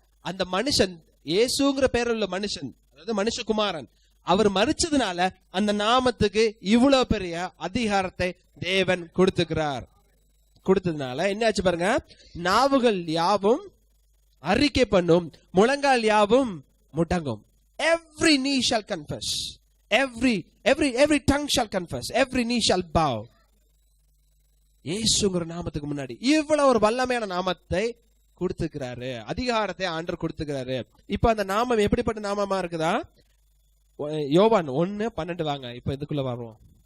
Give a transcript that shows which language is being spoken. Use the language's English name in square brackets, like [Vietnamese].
[Tamil] அந்த மனுஷன், இயேசுங்கிற பேர் உள்ள மனுஷன், அதாவது மனுஷகுமாரன், அவர் மரிச்சதுனால அந்த நாமத்துக்கு இவ்வளவு பெரிய அதிகாரத்தை தேவன் கொடுத்துக்கிறார். கொடுத்ததுனால என்ன ஆச்சு பாருங்க, நாவுகள் யாவும் அறிக்கை பண்ணும், முழங்கால் யாவும் முடங்கும். [English] Every knee shall confess, every tongue shall confess, every knee shall bow. [Tamil] இயேசுங்கிற நாமத்துக்கு முன்னாடி இவ்வளவு ஒரு வல்லமையான நாமத்தை கொடுத்துக்கிறாரு, அதிகாரத்தை ஆண்டவர் கொடுத்துக்கிறாரு. இப்ப அந்த நாமம் எப்படிப்பட்ட நாமமா இருக்குதா? யோவான் 1:12 வாங்க, இப்ப இதுக்குள்ள வருவோம்.